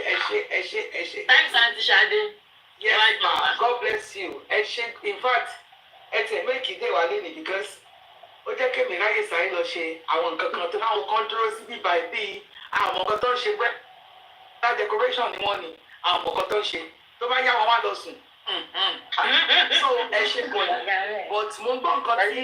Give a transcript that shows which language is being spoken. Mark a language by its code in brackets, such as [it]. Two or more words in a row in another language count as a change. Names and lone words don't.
[en] Thanks Aunty Shade. Yes ma, God bless you. [yo] Ẹ ṣé, [en] in fact [yo] ẹ tẹ̀ méjì dé wà lẹ́nu because ó jẹ́ kí èmi ráyè sáré lọ ṣe àwọn nǹkan kan tó láwọn kan dúró sí bíbá ìbí àwọn nǹkan tó ń ṣe pẹ́ [en] that decoration [yo] ni wọ́n ní àwọn nǹkan tó ń ṣe tó bá yá wọn wá lọ sùn. So ẹ ṣé gan but mo gbọ́ nǹkan tí